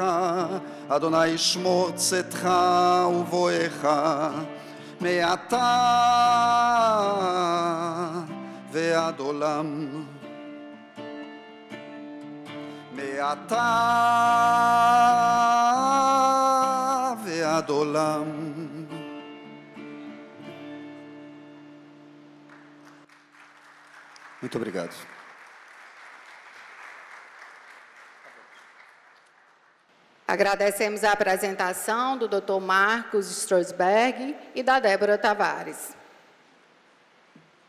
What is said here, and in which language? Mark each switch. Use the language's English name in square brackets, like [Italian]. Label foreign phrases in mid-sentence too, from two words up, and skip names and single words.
[Hebrew] אדוני ישמור צאתך ובואך מעתה ועד עולם. מעתה ועד עולם. [Portuguese] Muito obrigado. Agradecemos a apresentação do Dr. Marcos Stronsberg e da Débora Tavares.